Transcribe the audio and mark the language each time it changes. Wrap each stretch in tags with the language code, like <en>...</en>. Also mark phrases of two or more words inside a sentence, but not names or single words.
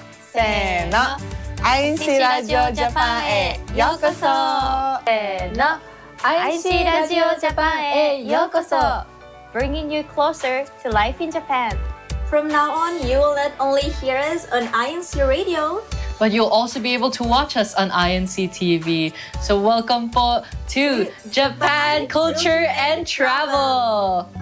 <ja>せーの、INC ラジオジャパンへようこそ。せーの、INC ラジオジャパンへようこそ。</ja> <en>Bringing you closer to life in Japan. From now on, you will not only hear us on INC Radio, but you'll also be able to watch us on INC TV. So welcome po to Japan Culture and Travel.</en>